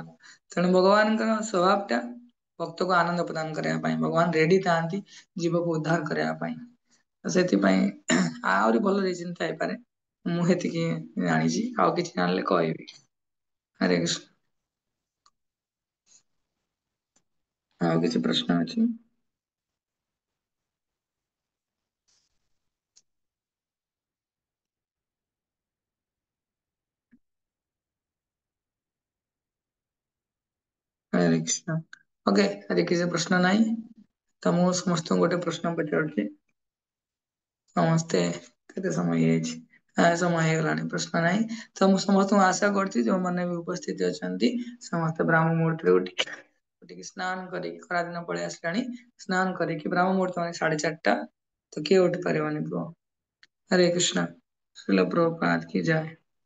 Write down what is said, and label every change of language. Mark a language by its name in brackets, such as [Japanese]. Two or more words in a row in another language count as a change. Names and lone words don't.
[Odia] ତେଣୁ ଭଗବାନଙ୍କର ସ୍ୱଭାବ ଟା ଭକ୍ତକୁ ଆନନ୍ଦ ପ୍ରଦାନ କରିବା ପାଇଁ ଭଗବାନ ରେଡି ଥାଆନ୍ତି ଜୀବକୁ ଉଦ୍ଧାର କରିବା ପାଇଁ। ସେଥିପାଇଁ ଆହୁରି ଭଲ ରିଜିନ ଥାଇପାରେ ମୁଁ ସେତିକି ଜାଣିଛି ଆଉ କିଛି ଜାଣିଲେ କହିବି। ହରେ କୃଷ୍ଣ। ଆଉ କିଛି ପ୍ରଶ୍ନ ଅଛି? हरे कृष्ण। ओके ଆଜି କିଛି ପ୍ରଶ୍ନ ନାହିଁ ତ ମୁଁ ସମସ୍ତଙ୍କୁ ଗୋଟେ ପ୍ରଶ୍ନ ପଚାରୁଛି। ସମସ୍ତେ କେତେ ସମୟ ହେଇଯାଇଛି? ସମୟ ହେଇଗଲାଣି ପ୍ରଶ୍ନ ନାହିଁ ତ ମୁଁ ସମସ୍ତଙ୍କୁ ଆଶା କରୁଛି ଯୋଉମାନେ ବି ଉପସ୍ଥିତ ଅଛନ୍ତି ସମସ୍ତେ ବ୍ରାହ୍ମ ମୁହୂର୍ତ୍ତରେ ଉଠିକି ସ୍ନାନ କରିକି ଖରାଦିନ ପଳେଇ ଆସିଲାଣି ସ୍ନାନ କରିକି ବ୍ରାହ୍ମ ମୁହୂର୍ତ୍ତ ମାନେ 4:30 ତ କିଏ ଉଠି ପାରିବନି କୁହ? [Hindi] हरे कृष्णा। श्रील प्रभुपाद की जय।